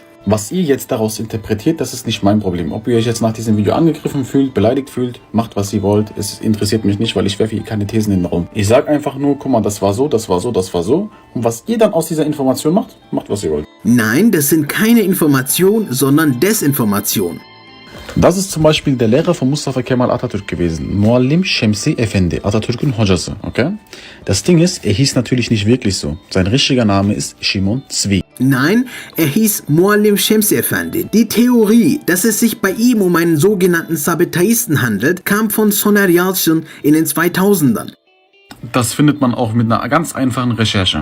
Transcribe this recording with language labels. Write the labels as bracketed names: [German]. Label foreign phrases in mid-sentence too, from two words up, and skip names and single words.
[German] Was ihr jetzt daraus interpretiert, das ist nicht mein Problem. Ob ihr euch jetzt nach diesem Video angegriffen fühlt, beleidigt fühlt, macht was ihr wollt. Es interessiert mich nicht, weil ich werfe hier keine Thesen in den Raum. Ich sage einfach nur, guck mal, das war so, das war so, das war so. Und was ihr dann aus dieser Information macht, macht was ihr wollt. Nein, das sind keine Informationen, sondern Desinformation. Das ist zum Beispiel der Lehrer von Mustafa Kemal Atatürk gewesen. [Turkish] Muallim Şemsi Efendi, Atatürk'ün hocası. [German] Okay? Das Ding ist, er hieß natürlich nicht wirklich so. Sein richtiger Name ist Shimon Zvi. Nein, er hieß Muallim Şemsi Efendi. Die Theorie, dass es sich bei ihm um einen sogenannten Sabetaisten handelt, kam von Soner Yalçın in den 2000ern. Das findet man auch mit einer ganz einfachen Recherche.